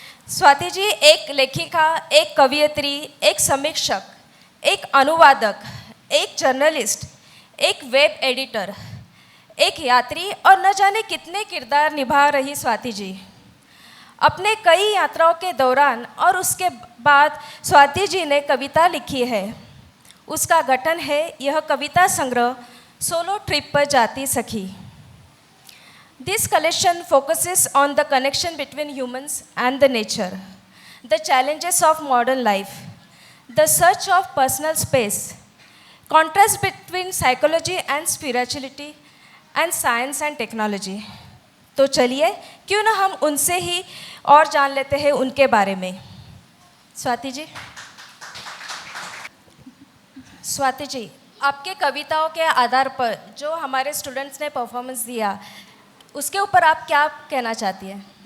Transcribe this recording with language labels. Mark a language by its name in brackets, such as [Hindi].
[Hindi] स्वाति जी एक लेखिका, एक कवयित्री, एक समीक्षक, एक अनुवादक, एक जर्नलिस्ट, एक वेब एडिटर, एक यात्री और न जाने कितने किरदार निभा रही स्वाति जी। अपने कई यात्राओं के दौरान और उसके बाद स्वाति जी ने कविता लिखी है। उसका गठन है यह कविता संग्रह सोलो ट्रिप पर जाती सखी। [English] This collection focuses on the connection between humans and the nature, the challenges of modern life, the search of personal space, contrast between psychology and spirituality, and science and technology. [Hindi] तो चलिए क्यों ना हम उनसे ही और जान लेते हैं उनके बारे में। स्वाति जी। स्वाति जी, आपके कविताओं के आधार पर जो हमारे स्टूडेंट्स ने परफॉर्मेंस दिया उसके ऊपर आप क्या कहना चाहती हैं?